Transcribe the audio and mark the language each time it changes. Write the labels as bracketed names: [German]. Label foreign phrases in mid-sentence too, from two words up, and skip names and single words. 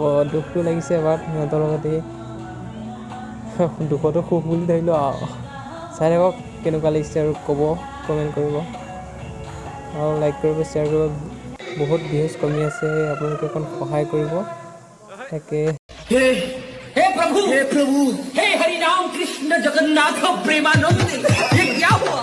[Assamese] দুখটো লাগিছে এবাৰ সিহঁতৰ লগতে, দুখতো সুখ বুলি ধৰিলোঁ আৰু। চাই থাকক কেনেকুৱা লাগিছে আৰু ক'ব, কমেণ্ট কৰিব আৰু লাইক কৰিব, শ্বেয়াৰ কৰিব। বহুত ভিউজ কমি আছে, আপোনালোকে অকণ সহায় কৰিব তাকে। [Hindi] हे प्रभु हे हरि राम कृष्ण जगन्नाथ प्रेमानंद, ये क्या हुआ?